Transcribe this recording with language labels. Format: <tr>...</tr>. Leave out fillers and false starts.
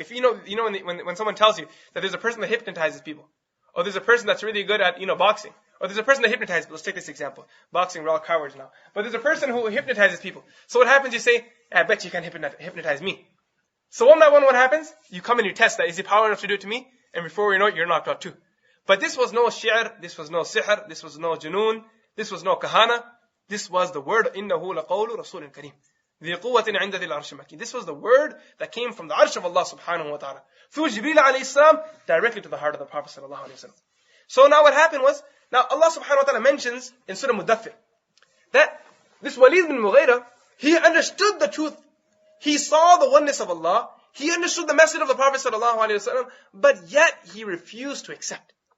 <en>If when someone tells you that there's a person that hypnotizes people, or there's a person that's really good at, boxing, or there's a person that hypnotizes people. Let's take this example. Boxing, we're all cowards now. But there's a person who hypnotizes people. So what happens? You say, I bet you can hypnotize me. So one by one, what happens? You come and you test that. Is he power enough to do it to me? And before you know it, you're knocked out too. But this was no shi'r, this was no sihr, this was no junoon, this was no kahana. This was the word,</en> <ar>إِنَّهُ لَقَوْلُ رَسُولٍ كَرِيمٍ ذِي قُوَّةٍ عِنْدَ ذِي الْعَرْشِ مَكِينٍ.</ar> <en>This was the word that came from the arsh of Allah subhanahu wa ta'ala. Through Jibreel alayhi salam, directly to the heart of the Prophet sallallahu alayhi wa sallam. So now what happened was, now Allah subhanahu wa ta'ala mentions in Surah Mudaththir, that this Walid bin Mughira, he understood the truth. He saw the oneness of Allah. He understood the message of the Prophet sallallahu alayhi wa sallam, but yet he refused to accept.</en>